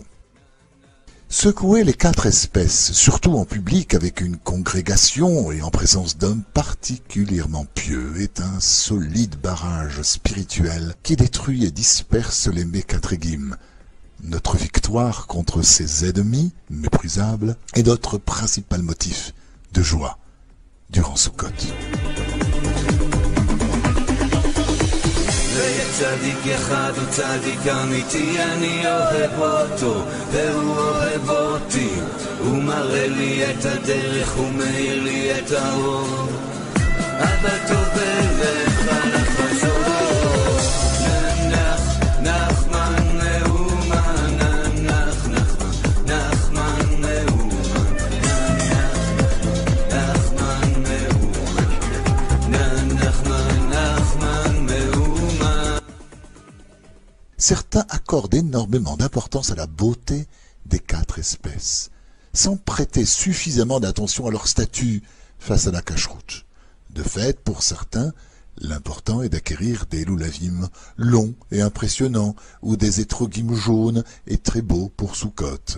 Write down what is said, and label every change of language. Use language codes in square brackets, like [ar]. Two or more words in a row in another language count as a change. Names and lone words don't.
[fr] Secouer les 4 espèces, surtout en public avec une congrégation et en présence d'hommes particulièrement pieux, est un solide barrage spirituel qui détruit et disperse les Mekatregim. Notre victoire contre ces ennemis méprisables est notre principal motif de joie durant Sukkot. [he] צדיק אחד הוא צדיק אמיתי, אני אוהב אותו והוא אוהב אותי, הוא מראה לי את הדרך, הוא מאיר לי את האור, אבל טוב אליך לחזור. נח נחמן מאומן, נח נחמן נחמן מאומן, נחמן מאומן, נחמן נחמן מאומן. [fr] Certains accordent énormément d'importance à la beauté des 4 espèces, sans prêter suffisamment d'attention à leur statut face à la cacheroute. De fait, pour certains, l'important est d'acquérir des loulavim longs et impressionnants, ou des étrogim jaunes et très beaux pour Sukkot.